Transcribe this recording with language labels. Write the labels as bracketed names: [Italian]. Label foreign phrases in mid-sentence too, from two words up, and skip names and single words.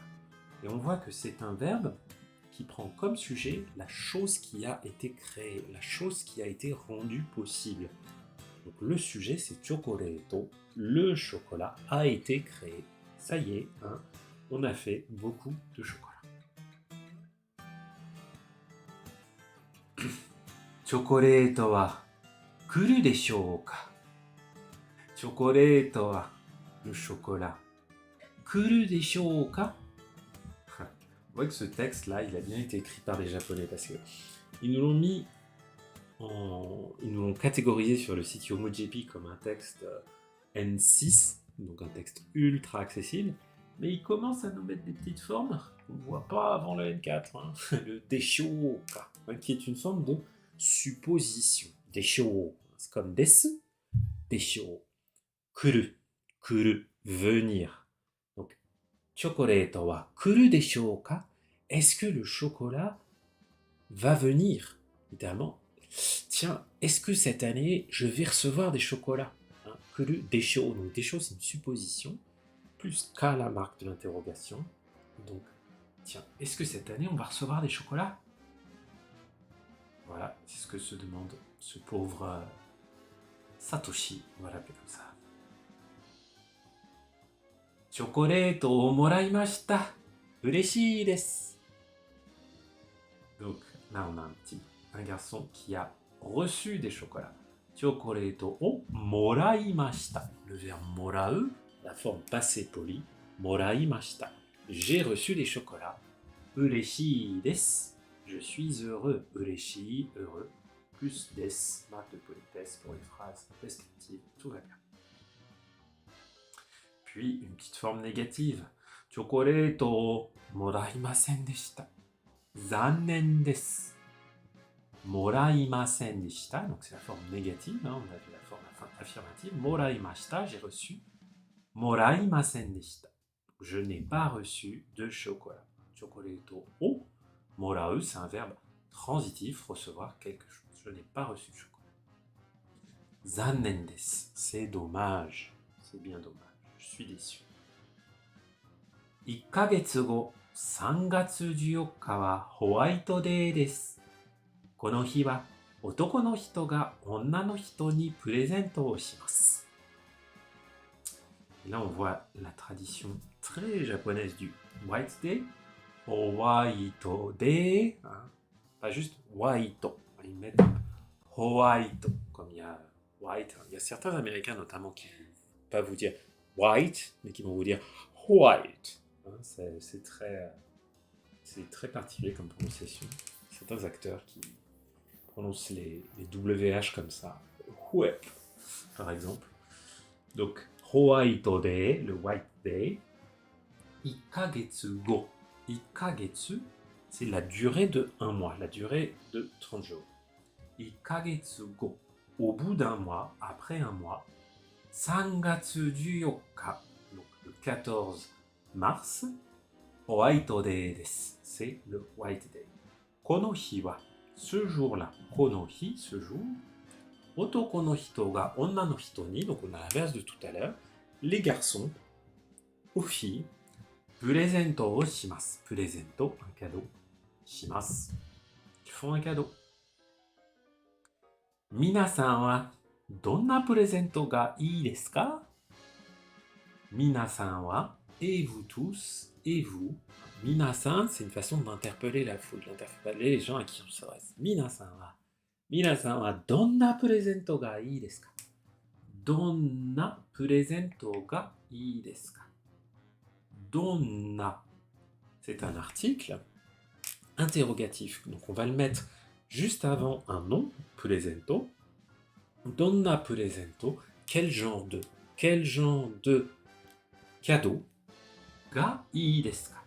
[French] Et on voit que c'est un verbe qui prend comme sujet la chose qui a été créée, la chose qui a été rendue possible. Donc le sujet c'est chocoreto, le chocolat a été créé. Ça y est, hein, on a fait beaucoup de chocolat. [Japanese] チョコレートは来るでしょうか。チョコレートは [French] le chocolat [Japanese] 来るでしょうか. [French] On voit que ce texte-là, il a bien été écrit par des Japonais parce que ils nous l'ont catégorisé sur le site Yomojepi comme un texte N6, donc un texte ultra accessible, mais ils commencent à nous mettre des petites formes qu'on ne voit pas avant le N4, hein. Le deshoka, qui est une forme de supposition. Desho, c'est comme desu, desho, [Japanese] 来る、来る, venir. Donc, チョコレートは来るでしょうか? [French] Est-ce que le chocolat va venir? Littéralement, tiens, est-ce que cette année, je vais recevoir des chocolats? [Japanese] 来るでしょう, [French] donc desho, c'est une supposition, plus ka la marque de l'interrogation. Donc, tiens, est-ce que cette année, on va recevoir des chocolats? Voilà, c'est ce que se demande ce pauvre Satoshi, on va l'appeler comme ça. [Japanese] チョコレートをもらいました、うれしいです. [French] Donc là, on a un garçon qui a reçu des chocolats. [Japanese] チョコレートをもらいました. [French] Le verbe morau, la forme passé poli, moraimashita. J'ai reçu des chocolats. [Japanese] うれしいです. [French] Je suis heureux. Ureshii, heureux. Plus des, marque de politesse pour les phrases descriptives. Tout va bien. Puis une petite forme négative. [Japanese] チョコレートもらいませんでした. 残念です。もらいませんでした. [French] Donc c'est la forme négative. Hein, on a vu la forme affirmative. Moraimashita, j'ai reçu. [Japanese] もらいませんでした. [French] Je n'ai pas reçu de chocolat. [Japanese] チョコレートをもらう, [French] c'est un verbe transitif, recevoir quelque chose. Je n'ai pas reçu de chocolat. [Japanese] 残念です, [French] c'est dommage. C'est bien dommage. Je suis déçu. [Japanese] 1 ヶ月後、3月14日はホワイトデーです。この日は男の人が女の人にプレゼントをします。 [French] Et là, on voit la tradition très japonaise du White Day. White Day, hein. Pas juste white. Ils mettent white, comme il y a white. Il y a certains Américains notamment qui ne vont pas vous dire white, mais qui vont vous dire white. Hein, c'est très particulier comme prononciation. Certains acteurs qui prononcent les WH comme ça. Ouais, par exemple. Donc, White Day, le White Day. [Japanese] 1 ヶ月後. 1ヶ月, [French] c'est la durée de 1 mois, la durée de 30 jours. [Japanese] 1 ヶ月後, [French] au bout d'un mois, après un mois, 3 月14日, donc le 14 mars, White Day desu, c'est le White Day. [Japanese] この日は, [French] ce jour-là, [Japanese] この日, [French] ce jour, [Japanese] 男の人が女の人に, [French] donc on a l'inverse de tout à l'heure, les garçons aux filles, [Japanese] プレゼントをします。プレゼント、 [French] un cadeau, します。Ils font un cadeau. [Japanese] 皆さんはどんなプレゼントがいいですか？ [French] 皆さんは et vous tous, et vous. [Japanese] 皆さん, [French] c'est une façon d'interpeller la foule, d'interpeller les gens à qui on s'adresse. [Japanese] 皆さんはどんなプレゼントがいいですか？どんなプレゼントがいいですか？ [French] Donna, c'est un article interrogatif. Donc on va le mettre juste avant un nom, presento. [Japanese] どんなプレゼント, [French] quel genre de cadeau [Japanese] がいいですか?